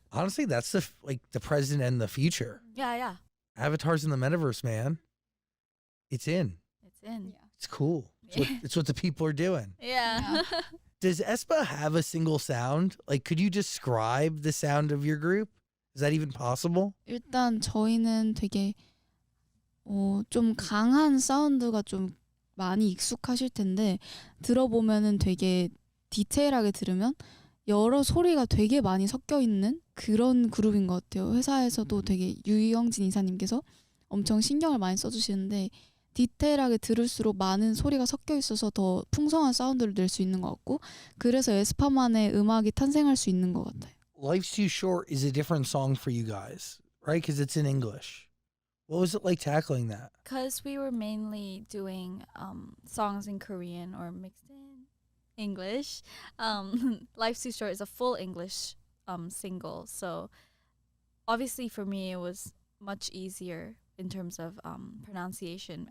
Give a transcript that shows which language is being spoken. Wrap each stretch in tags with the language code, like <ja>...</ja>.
<en>Honestly, that's the present and the future. yeah, Avatar's in the metaverse, man. It's in. it's in. It's cool. It's what the people are doing. Yeah. Does aespa have a single sound? Like, could you describe the sound of your group? Is that even possible?</en> <ko>일단 저희는 되게 좀 강한 사운드가 좀 많이 익숙하실 텐데 들어보면은 되게 디테일하게 들으면 여러 소리가 되게 많이 섞여 있는 그런 그룹인 것 같아요. 회사에서도 되게 유영진 이사님께서 엄청 신경을 많이 써주시는데 디테일하게 들을수록 많은 소리가 섞여 있어서 더 풍성한 사운드를 낼 수 있는 것 같고 그래서 에스파만의 음악이 탄생할 수 있는 것 같아요.</ko> <en>Life's Too Short is a different song for you guys, right? Because it's in English. What was it like tackling that? Because we were mainly doing songs in Korean or mixed in English. Life's Too Short is a full English single. So obviously for me it was much easier in terms of pronunciation.</en>